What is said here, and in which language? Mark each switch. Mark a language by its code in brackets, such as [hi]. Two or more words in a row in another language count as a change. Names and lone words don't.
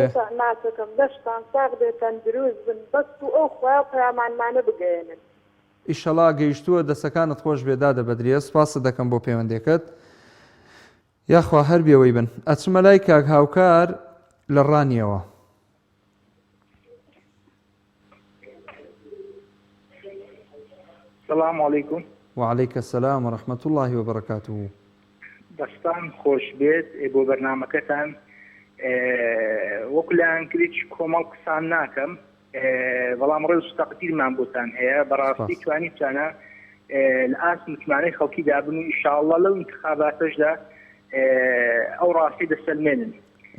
[ckb] ناسەکەم دەشتان ساغ بێتەن دروست بن بەست و ئەو خۆیان پەیامانمانە بگەێنن. ئیشەڵا گەیشتووە دەستەکانت خۆش بێ دادە بەدریە سپاسە دەکەم بۆ پەیوەندێکت یاخوا هەر بێوەی بن ئەچمە لای کاک هاوکار لە ڕانیەوە. [ar] السلام عليكم. وعليك السلام ورحمة الله وبركاته. [ckb] دەستان خۆش بێت بۆ بەرنامەکەتان وەکلان کریچ کۆمەڵ قسان ناکەم بەڵام ڕێز تەقدیرمان بۆتان هەیە بەڕاستی توانیتانە لە ئاس متمانەی خەڵکی دابن و ئینشاءالله لەو انتخاباتەشدا ئەو ڕاستی دەسەلمێنن.